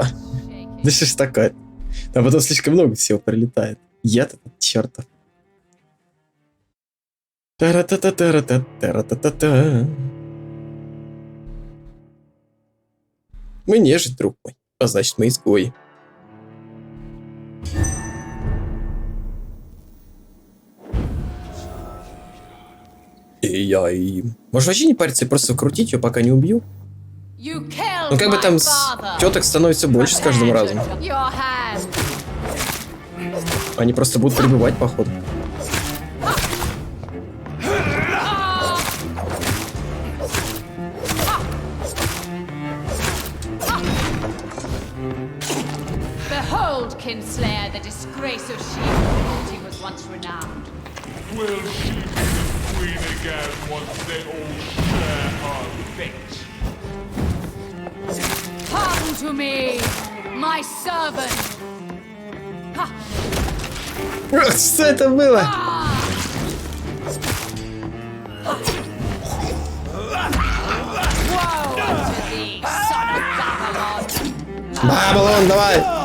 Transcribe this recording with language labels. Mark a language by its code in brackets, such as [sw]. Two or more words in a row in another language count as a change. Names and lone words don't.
[ru] Да что ж такое? А потом слишком много всего прилетает. Я-то чертов. Тара-та-та-та-та-та-та-та-та. Мы нежить, друг мой. А значит, мы изгои. Эй-яй. Может вообще не париться и просто крутить ее, пока не убью? Ну как бы там теток становится больше с каждым разом. Они просто будут прибывать, походу. [en] Behold, Kinslayer, the disgrace of she who was once renowned. Will she be the queen again once they all share her fate? Come to me, my servant. [ru] Что это было? Бабалон, давай!